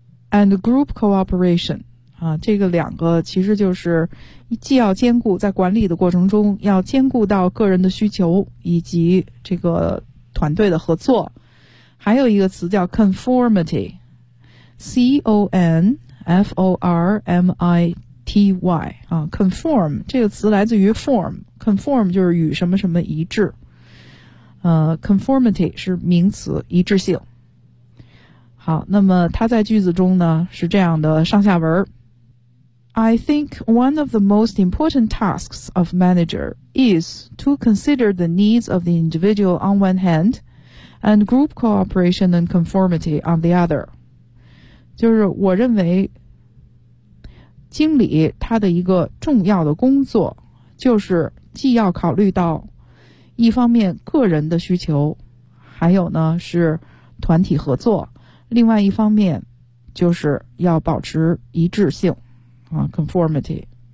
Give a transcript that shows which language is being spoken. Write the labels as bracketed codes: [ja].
[en] and group cooperation [zh] 啊，这个两个其实就是既要兼顾在管理的过程中要兼顾到个人的需求以及这个团队的合作，还有一个词叫 conformity， C-O-N-F-O-R-M-I-T-Y 啊， conform 这个词来自于 form， conform 就是与什么什么一致，conformity 是名词，一致性。好，那么它在句子中呢是这样的上下文。 [en] I think one of the most important tasks of manager is to consider the needs of the individual on one hand and group cooperation and conformity on the other. [zh] 就是我认为经理他的一个重要的工作就是既要考虑到一方面个人的需求，还有呢是团体合作，另外一方面就是要保持一致性啊 conformity。